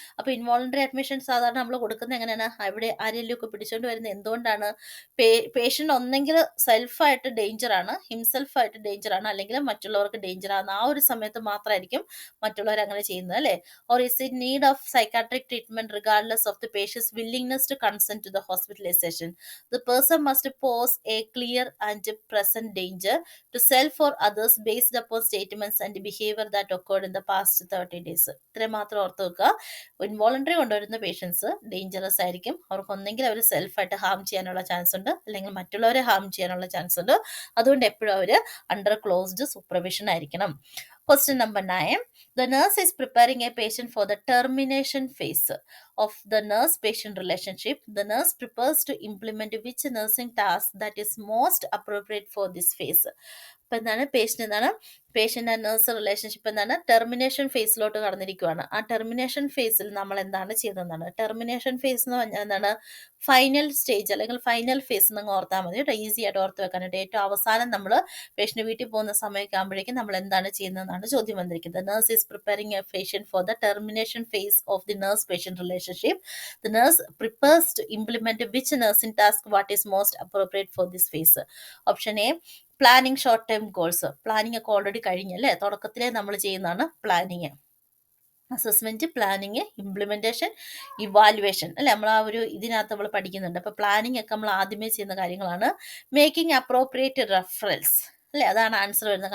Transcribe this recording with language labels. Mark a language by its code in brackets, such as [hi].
[ml] അപ്പൊ involuntary admission സാധാരണ നമ്മൾ കൊടുക്കുന്നത് എങ്ങനെയാണ്? അവിടെ ആരെങ്കിലും ഒക്കെ പിടിച്ചുകൊണ്ട് വരുന്നത് എന്തുകൊണ്ടാണ്? പേഷ്യന്റ് ഒന്നെങ്കിൽ സെൽഫായിട്ട് ഡേഞ്ചർ ആണ്, ഹിംസെൽഫായിട്ട് ഡേഞ്ചർ ആണ്, അല്ലെങ്കിൽ മറ്റുള്ളവർക്ക് ഡേഞ്ചർ ആണ്. ആ ഒരു സമയത്ത് മാത്രമായിരിക്കും മറ്റുള്ളവർ അങ്ങനെ ചെയ്യുന്നത്, അല്ലേ? [en] Or is in need of psychiatric treatment regardless of the patient's willingness to consent to the hospitalization. The person must pose a clear and present danger to self or others based upon statements and behavior that occurred in the past 30 days. [ml] ഇത്രയും മാത്രം ഓർത്ത് വെക്കുക. Involuntary കൊണ്ടുവരുന്ന patients dangerous ആയിരിക്കും. അവർക്ക് ഒന്നെങ്കിൽ അവർ സെൽഫായിട്ട് Ham ചെയ്യാനുള്ള chance ഉണ്ട്, അല്ലെങ്കിൽ മറ്റുള്ളവരെ ഹാം ചെയ്യാനുള്ള ചാൻസ് ഉണ്ട്. അതുകൊണ്ട് എപ്പോഴും അവർ [en] under closed supervision [ml] ആയിരിക്കണം. [en] Question number 9. The nurse is preparing a patient for the termination phase of the nurse-patient relationship. The nurse prepares to implement which nursing task that is most appropriate for this phase. [ml] ഇപ്പൊ എന്താണ്, patient and nurse relationship എന്താണ്, termination ഫേസിലോട്ട് കടന്നിരിക്കുകയാണ്. ആ termination ഫേസിൽ നമ്മൾ എന്താണ് ചെയ്യുന്നതാണ്? Termination face എന്ന് പറഞ്ഞാൽ എന്താണ്? ഫൈനൽ സ്റ്റേജ് അല്ലെങ്കിൽ ഫൈനൽ ഫേസ് എന്ന് ഓർത്താൽ മതി കേട്ടോ, ഈസി ആയിട്ട് ഓർത്ത് വെക്കാനായിട്ട്. ഏറ്റവും അവസാനം നമ്മൾ പേഷ്യന്റ് വീട്ടിൽ പോകുന്ന സമയമൊക്കെ ആകുമ്പോഴേക്കും നമ്മൾ എന്താണ് ചെയ്യുന്നതെന്നാണ് ചോദ്യം വന്നിരിക്കുന്നത്. [en] Nurse is preparing a patient for the termination phase of the nurse patient relationship. The nurse prepares to implement which nursing task what is most appropriate for this phase. Option A, planning short time goals. [ml] Planning ഒക്കെ already കഴിഞ്ഞല്ലേ, തുടക്കത്തിലേ നമ്മൾ ചെയ്യുന്നതാണ് planning. Assessment, planning, implementation, evaluation, അല്ലെ? നമ്മൾ ആ ഒരു ഇതിനകത്ത് നമ്മൾ പഠിക്കുന്നുണ്ട്. അപ്പൊ പ്ലാനിങ് ഒക്കെ നമ്മൾ ആദ്യമേ ചെയ്യുന്ന കാര്യങ്ങളാണ്. [en] making appropriate referrals, [ml] അല്ലെ? അതാണ് ആൻസർ വരുന്നത്.